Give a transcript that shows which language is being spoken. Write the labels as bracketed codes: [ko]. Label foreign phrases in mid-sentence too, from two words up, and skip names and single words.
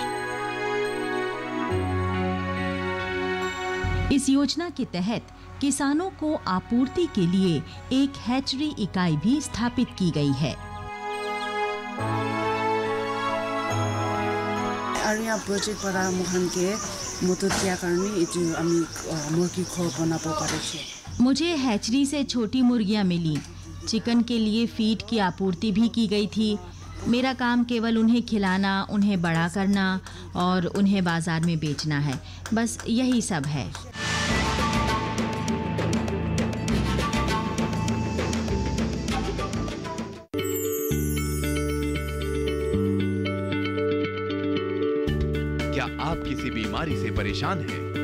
[hi] इस योजना के तहत किसानों को आपूर्ति के लिए एक हैचरी इकाई भी स्थापित की गई है। [as] आर्या प्रोजेक्ट পৰা মোহানকে মদত দিয়াৰ কাৰণে এইটো আমি মুৰ্গী ঘৰ বনাব পাৰিছো। [hi] मुझे हैचरी से छोटी मुर्गियां मिली। चिकन के लिए फीड की आपूर्ति भी की गई थी। मेरा काम केवल उन्हें खिलाना, उन्हें बड़ा करना और उन्हें बाजार में बेचना है। बस यही सब है। क्या आप किसी बीमारी से परेशान हैं?